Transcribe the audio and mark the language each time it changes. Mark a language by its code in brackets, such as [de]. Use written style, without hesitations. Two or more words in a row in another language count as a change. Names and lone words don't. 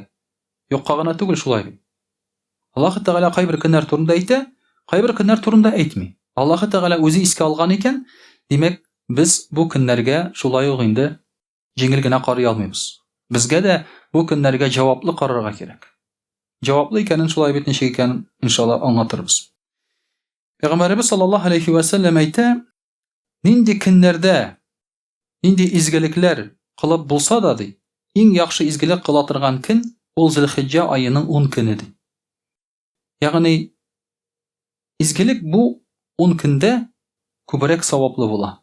[tt] Юкка гына түгел шулай бит. Аллаһ Тәгалә кайбер көннәр турында әйтә, кайбер көннәр турында әйтми. Аллаһ Тәгалә үзе искә алган икән, димәк, без бу көннәргә шулай ук инде җиңел генә карый алмыйбыз. Безгә дә бу көннәргә җаваплы карарга кирәк. Җаваплы икәнен шулай бит ничек икәнен иншалла аңлатырбыз. Peygamberimiz [ar] صلى الله عليه وسلم [tt] әйтә, нинди көннәрдә, нинди изгелекләр кылып булса да ди, иң яхшы изгелек кыла торган көн ул Зилхиҗҗә аеның 10 көне ди. Ягъни изгелек бу 10 көндә күбрәк саваплы була.